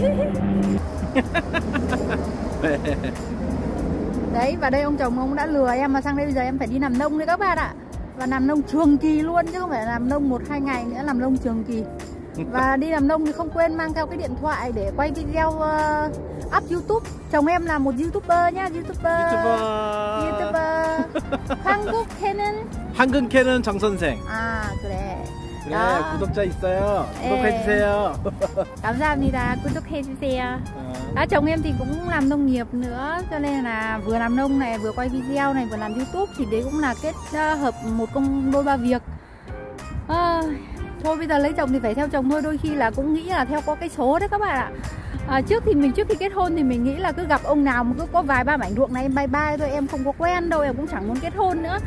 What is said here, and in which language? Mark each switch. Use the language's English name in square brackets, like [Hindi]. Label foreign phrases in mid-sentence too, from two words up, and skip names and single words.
[Vietnamese] Đấy, và đây ông chồng ông đã lừa em mà sang đây bây giờ em phải đi làm nông đấy các bạn ạ. Và làm nông trường kỳ luôn chứ không phải làm nông 1-2 ngày nữa, làm nông trường kỳ. Và đi làm nông thì không quên mang theo cái điện thoại để quay video up YouTube. Chồng em là một YouTuber nhá, YouTuber. [Korean] 한국 캐는 정 선생. 그래. 그래, 구독자 있어요. 구독해주세요. 감사합니다. 구독해주세요. [Vietnamese] Chồng em thì cũng làm nông nghiệp nữa, cho nên là vừa làm nông này, vừa quay video này, vừa làm YouTube, thì đấy cũng là kết hợp một công đôi ba việc. Thôi bây giờ lấy chồng thì phải theo chồng thôi, đôi khi là cũng nghĩ là theo có cái số đấy các bạn ạ. Trước khi kết hôn thì mình nghĩ là cứ gặp ông nào mà cứ có vài ba mảnh ruộng này em [English] bye bye [Vietnamese] thôi, em không có quen đâu, em cũng chẳng muốn kết hôn nữa.